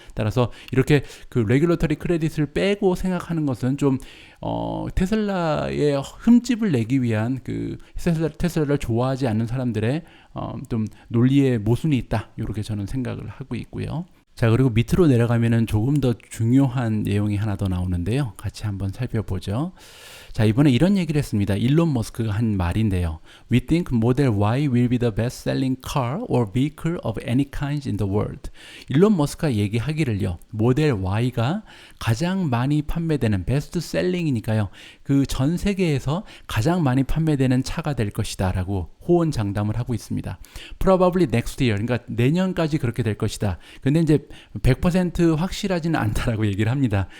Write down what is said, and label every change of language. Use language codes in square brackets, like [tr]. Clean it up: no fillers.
[ko] 따라서 이렇게 그 레귤러터리 크레딧을 빼고 생각하는 것은 좀 테슬라의 흠집을 내기 위한 그 테슬라를 좋아하지 않는 사람들의 좀 논리의 모순이 있다. 이렇게 저는 생각을 하고 있고요. 자, 그리고 밑으로 내려가면은 조금 더 중요한 내용이 하나 더 나오는데요. 같이 한번 살펴보죠. 자, 이번에 이런 얘기를 했습니다. 일론 머스크가 한 말인데요. [en] We think Model Y will be the best-selling car or vehicle of any kind in the world. [ko] 일론 머스크가 얘기하기를요. 모델 Y가 가장 많이 판매되는 베스트셀링이니까요. 그 전 세계에서 가장 많이 판매되는 차가 될 것이다 라고 호언장담을 하고 있습니다. Probably next year, 그러니까 내년까지 그렇게 될 것이다. 근데 이제 100% 확실하지는 않다라고 얘기를 합니다.